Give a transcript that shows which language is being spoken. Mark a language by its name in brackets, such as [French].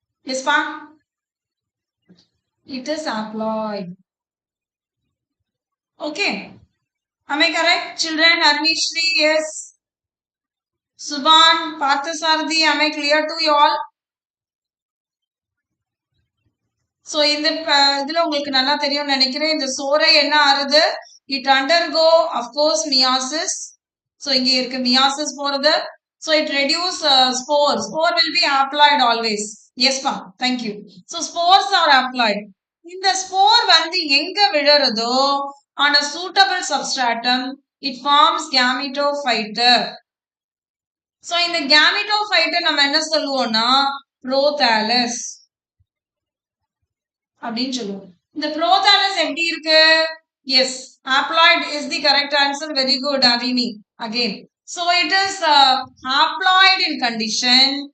[English] Yes, pa? It is haploid. Okay. Am I correct? Children, Arnishri, yes. Subhan, Parthasarthi, am I clear to you all? [Tamil] So இந்த இதுல உங்களுக்கு நல்லா தெரியும் நினைக்கிறேன். இந்த சோரை என்ன ஆறுது? [English] It undergo of course meiosis. [Tamil] So இங்க இருக்கு meiosis போறது. [English] So it reduce spore. Spore will be haploid always. Yes ma'am. Thank you. So spores are haploid. [Tamil] இந்த spore வந்து எங்க விழறதோ [English] on a suitable substratum it forms gametophyte. [Tamil] So இந்த gametophyte நம்ம என்ன சொல்லுவோம்னா prothallus அப்படின்னு சொல்லுவோம். இந்த prothallus எப்படி இருக்கு? [English] Yes, haploid is the correct answer. Very good, Avini. Again. So it is haploid in condition.